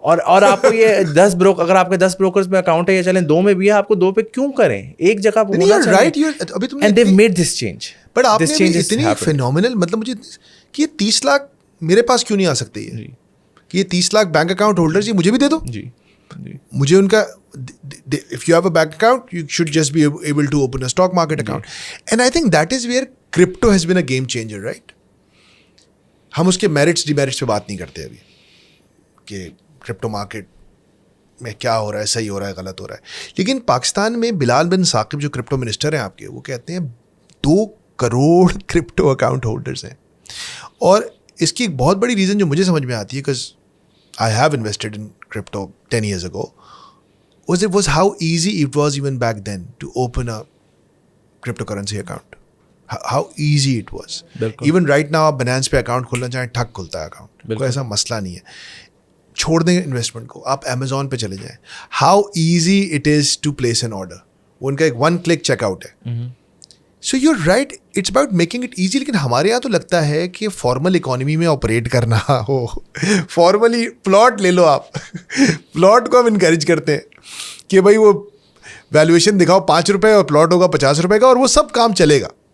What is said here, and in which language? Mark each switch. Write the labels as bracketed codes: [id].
[hi] और आपको ये 10 अगर आपके 10 ब्रोकर्स में अकाउंट है, ये चलें 2 में भी है, आपको 2 पे क्यों करें, एक जगह पे होना चाहिए, राइट. अभी तुमने [en] And they made this change. [hi] But आपने इतनी फिनोमिनल, मतलब मुझे कि ये 30 लाख मेरे पास क्यों नहीं आ सकते, ये कि ये 30 लाख बैंक अकाउंट होल्डर्स, ये मुझे भी दे दो. जी मुझे उनका, [en] if you have a bank account you should just be able to open a stock market account. And I think that is where crypto has been a game changer, right? [hi] हम उसके merits demerits पे बात नहीं करते अभी कि crypto market में क्या हो रहा है, सही हो रहा है, गलत हो रहा है. लेकिन पाकिस्तान में बिलाल बिन साकिब जो क्रिप्टो मिनिस्टर हैं आपके, वो कहते हैं 2 करोड़ क्रिप्टो अकाउंट होल्डर्स हैं. और इसकी एक बहुत बड़ी रीज़न जो मुझे समझ में आती है, [en] Because I have invested in crypto 10 years ago, was how easy it was even back then to open a cryptocurrency account. How easy it was. [hi] Even right now आप Binance पे अकाउंट खोलना चाहें, ठक खुलता है अकाउंट, कोई ऐसा मसला नहीं है. छोड़ दें इन्वेस्टमेंट को, आप Amazon पे चले जाएं, [en] how easy it is to place an order. [hi] उनका एक वन क्लिक चेकआउट है. [en] So you are right, it's about making it easy. [hi] लेकिन हमारे यहाँ तो लगता है कि फॉर्मल इकोनॉमी में ऑपरेट करना हो, फॉर्मली प्लॉट ले लो आप. प्लॉट को हम इनकरेज करते हैं कि भाई वो वैल्यूएशन दिखाओ ₹5 और प्लॉट होगा ₹50 का और वो सब काम चलेगा.